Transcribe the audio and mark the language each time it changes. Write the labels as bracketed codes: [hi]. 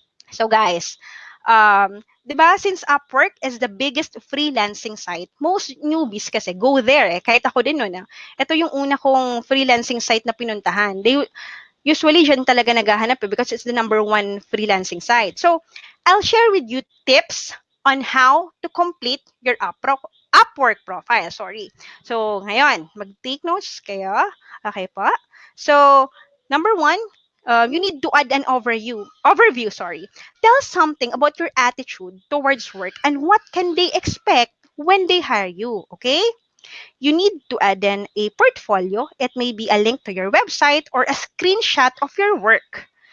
[en] So guys, 'di ba since Upwork is the biggest freelancing site, most newbies kasi go there eh. [tl] Kahit ako din noon. Ito yung una kong freelancing site na pinuntahan. [en] They usually [tl] dyan talaga naghahanap [en] because it's the number one freelancing site. So, I'll share with you tips on how to complete your Upwork profile. Sorry. [tl] So, ngayon, mag-take notes kayo. Okay po. [en] So, number one, you need to add an overview, sorry. Tell something about your attitude towards work and what can they expect when they hire you, okay? You need to add in a portfolio. It may be a link to your website or a screenshot of your work.